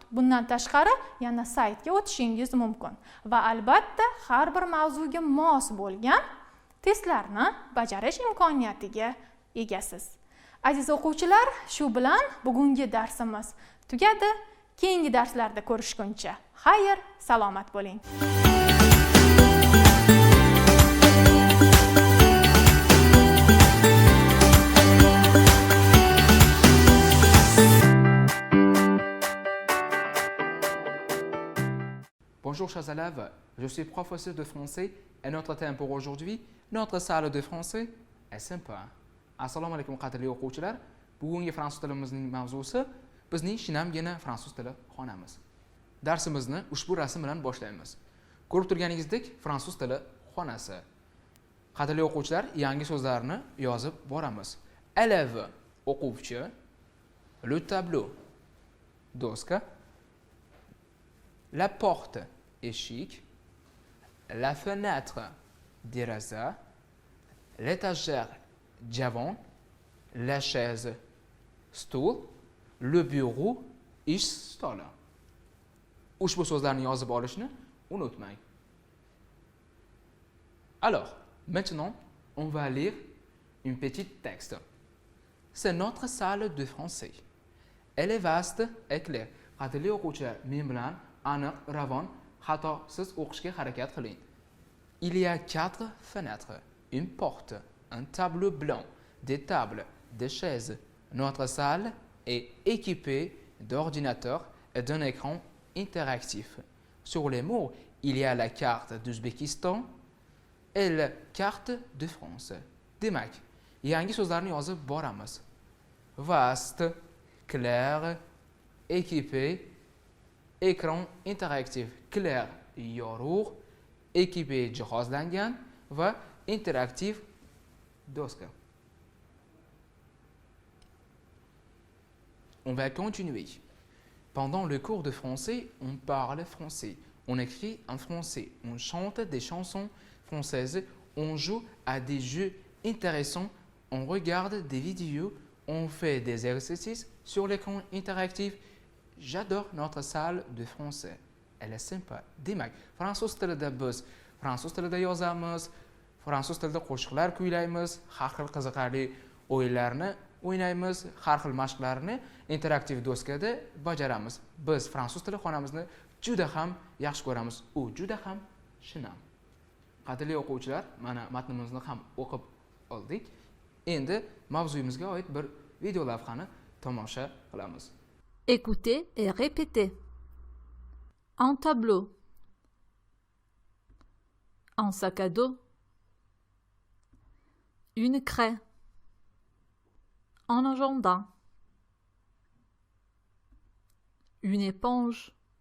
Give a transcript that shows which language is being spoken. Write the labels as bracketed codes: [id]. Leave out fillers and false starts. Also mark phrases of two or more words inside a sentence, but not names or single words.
[uz] Bundan tashqari yana saytga o'tishingiz mumkin va albatta har bir mavzuga mos bo'lgan testlarni bajarish imkoniyatiga egasiz. Aziz o'quvchilar, shu bilan bugungi darsimiz tugadi. Keyingi darslarda ko'rishguncha xayr, salomat bo'ling. [fr] Bonjour chers élèves, je suis professeur de français et notre thème pour aujourd'hui, notre salle de français est sympa. [uz] Assalomu alaykum qadrli o'quvchilar. Bugungi fransuz tilimizning mavzusi bizning shinamgina fransuz tili xonamiz. Darsimizni ushbu rasm bilan boshlaymiz. Ko'rib turganingizdek, fransuz tili xonasi. Qadrli o'quvchilar, yangi so'zlarni yozib boramiz. [fr] Élève o'quvchi, le tableau doska, la porte eshik, la fenêtre deraza, l'étagère divan, la chaise stol, le bureau ish stoli. [uz] Ushbu so'zlarni yozib olishni unutmang. [fr] Alors, maintenant, on va lire une petite texte. C'est notre salle de français. Elle est vaste et claire. [uz] Qadrli o'quvchilar, men bilan aniq, ravon, xatosiz o'qishga harakat qiling. [fr] Il y a 4 fenêtres, une porte, un tableau blanc, des tables, des chaises. Notre salle est équipée d'ordinateurs et d'un écran interactif. Sur les murs, il y a la carte d'Ouzbékistan et la carte de France. [uz] Demak, yangi so'zlarni yozib boramiz. [fr] Vaste, clair, équipé, écran interactif. Clair, [uz] yorug', équipé, jihozlangan va interaktiv doska. [fr] On va continuer. Pendant le cours de français, on parle français, on écrit en français, on chante des chansons françaises, on joue à des jeux intéressants, on regarde des vidéos, on fait des exercices sur l'écran interactif. J'adore notre salle de français. Elle est sympa. [uz] Demak, fransuz tilida biz fransuz tilida yozamiz, fransuz tilida qo'shiqlar kuylaymiz, har xil qiziqarli o'yinlarni o'ynaymiz, har xil mashqlarni interaktiv doskada bajaramiz. Biz fransuz tili xonamizni juda ham yaxshi ko'ramiz. U juda ham shinam. Qadrli o'quvchilar, mana matnimizni ham o'qib oldik. Endi mavzuyimizga oid bir video lavhani tomosha qilamiz. [fr] Écoutez et répétez. En tableau. En sac à dos. Une craie. En agenda. Une éponge.